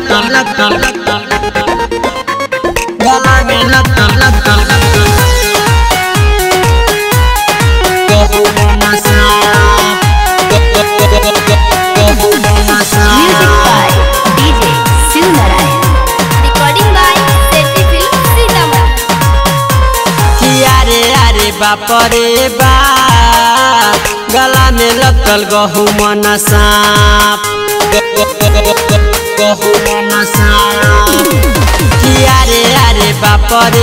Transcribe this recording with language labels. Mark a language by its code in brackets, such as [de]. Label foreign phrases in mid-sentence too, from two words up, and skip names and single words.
[bho] लटकल गला में लटकल [en] Music by DJ Shiv Narayan. Recording by Seti Film Sitamarhi. [bho] अरे बाप रे बाप गला में लटकल गहू मन सांप अरे बाप रे